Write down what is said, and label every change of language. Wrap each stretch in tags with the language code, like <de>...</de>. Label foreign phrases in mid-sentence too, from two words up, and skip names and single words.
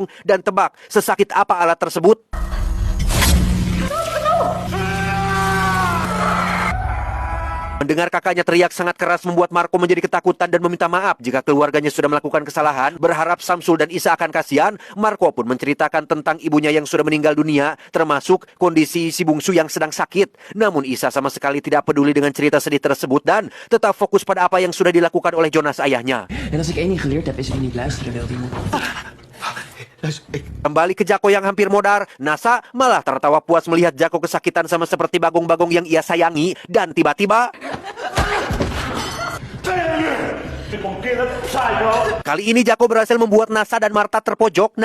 <id>Dan tebak, sesakit apa alat tersebut? Mendengar kakaknya teriak sangat keras membuat Marco menjadi ketakutan dan meminta maaf jika keluarganya sudah melakukan kesalahan. Berharap Samsul dan Isa akan kasihan, Marco pun menceritakan tentang ibunya yang sudah meninggal dunia, termasuk kondisi si bungsu yang sedang sakit. Namun Isa sama sekali tidak peduli dengan cerita sedih tersebut dan tetap fokus pada apa yang sudah dilakukan oleh Jonas ayahnya.</id> <nl>En als ik één ding geleerd heb, is wie niet luisteren wil, die moet...</nl> <id>Kembali ke Jako yang hampir modar, Nasa malah tertawa puas melihat Jako kesakitan sama seperti bagong-bagong yang ia sayangi. Dan tiba-tiba... Kali ini Jako berhasil membuat Nasa dan Marta terpojok.</id>